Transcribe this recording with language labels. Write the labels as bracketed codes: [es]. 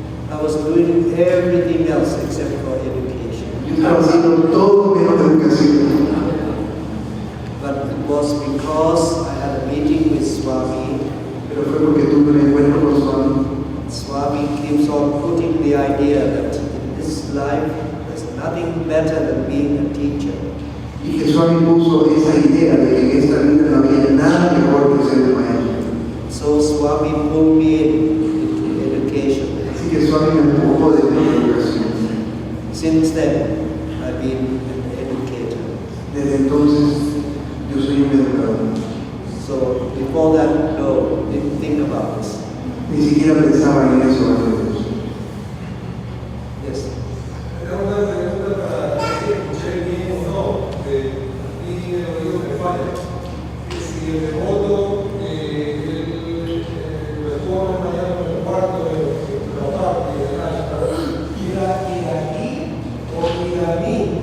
[en] I was doing everything else except for education. [es] yo estaba haciendo todo menos educación. [en] But it was because I had a meeting with Swami. [es] Pero fue porque tuve un encuentro con Swami. [en] Swami keeps on putting the idea that in this life there's nothing better than being a teacher. [es] Y que Swami puso esa idea de que en esta vida no había nada mejor que ser un maestro. [en] So Swami pulled me into education. [es] Así que Swami me empujó de la educación. [en] Since then, I've been an educator. [es] Desde entonces, yo soy un educador. [en] So before that, no, didn't think about this. [es] Ni siquiera pensaba en eso antes de eso. [en] Yes. [es] Tengo una pregunta para si escuché bien o no, y el oído me falla. Si el devoto retorna mañana en el cuarto de la parte de la iraní o iraní.